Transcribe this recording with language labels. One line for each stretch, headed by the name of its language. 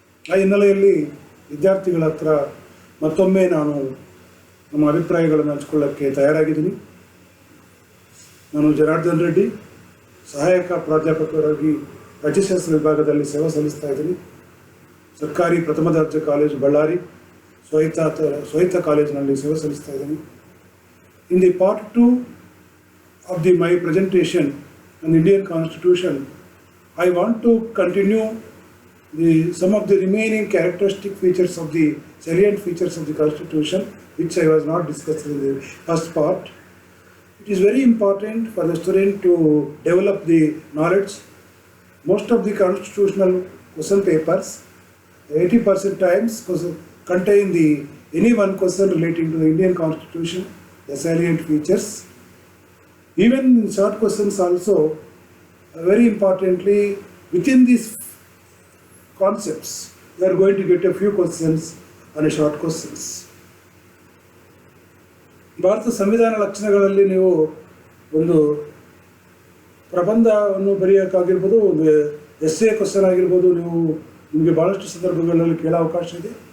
Kannada: ಆ ಹಿನ್ನೆಲೆಯಲ್ಲಿ ವಿದ್ಯಾರ್ಥಿಗಳ ಹತ್ರ ಮತ್ತೊಮ್ಮೆ ನಾನು ನಮ್ಮ ಅಭಿಪ್ರಾಯಗಳನ್ನು ಹಂಚ್ಕೊಳ್ಳೋಕ್ಕೆ ತಯಾರಾಗಿದ್ದೀನಿ. ನಾನು ಜನಾರ್ದನ್ ರೆಡ್ಡಿ, ಸಹಾಯಕ ಪ್ರಾಧ್ಯಾಪಕರಾಗಿ ರಾಜ್ಯಶಾಸ್ತ್ರ ವಿಭಾಗದಲ್ಲಿ ಸೇವೆ ಸಲ್ಲಿಸ್ತಾ ಇದ್ದೀನಿ. ಸರ್ಕಾರಿ ಪ್ರಥಮ ದರ್ಜೆ ಕಾಲೇಜು ಬಳ್ಳಾರಿ, ಸ್ವಾಯತ್ತ ಕಾಲೇಜಿನಲ್ಲಿ ಸೇವೆ ಸಲ್ಲಿಸ್ತಾ ಇದ್ದೀನಿ.
English: In the part 2 of my presentation on the Indian Constitution, I want to continue some of the remaining characteristic features of the salient features of the Constitution, which I was not discussed in the first part. It is very important for the student to develop the knowledge. Most of the constitutional question papers, 80% times, contain any one question relating to the Indian Constitution, the salient features. Even in short questions also, very importantly, within these concepts, we are going to get a few questions on a short questions.
Kannada: Bharat ಸಂವಿಧಾನ ಲಕ್ಷಣಗಳಲ್ಲಿ ನೀವು ಒಂದು ಪ್ರಬಂಧವನ್ನು ಬರೆಯೋಕ್ಕಾಗಿರ್ಬೋದು, ಒಂದು essay question ಆಗಿರ್ಬೋದು, ನಿಮಗೆ ಭಾಳಷ್ಟು ಸಂದರ್ಭಗಳಲ್ಲಿ ಕೇಳೋ ಅವಕಾಶ ಇದೆ.